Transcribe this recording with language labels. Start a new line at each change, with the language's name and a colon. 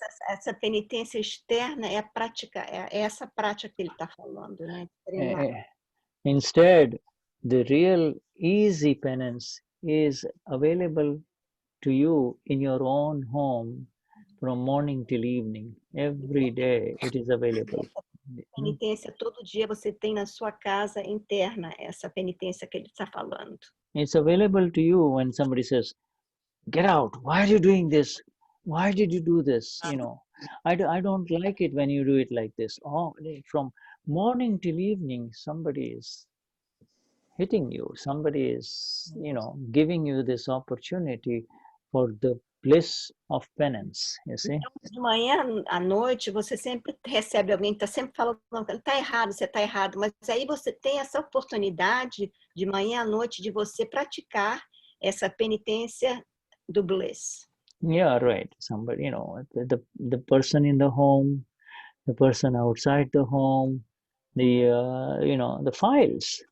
Portuguese: Essa penitência externa é a prática, é essa prática que ele está falando, né?
English: Instead, the real easy penance is available to you in your own home from morning till evening. Every day it is available.
Portuguese: Penitência, todo dia você tem na sua casa interna essa penitência que ele está falando.
English: It's available to you when somebody says, "Get out! Why are you doing this? Why did you do this?" I don't like it when you do it like this. Oh, from morning till evening, somebody is hitting you. Somebody is, giving you this opportunity for the bliss of penance, you see.
Portuguese: De manhã à noite, você sempre recebe alguém que está sempre falando, está errado, você está errado, mas aí você tem essa oportunidade de manhã à noite de você praticar essa penitência do bliss.
English: Yeah, right. Somebody, the person in the home, the person outside the home, the files.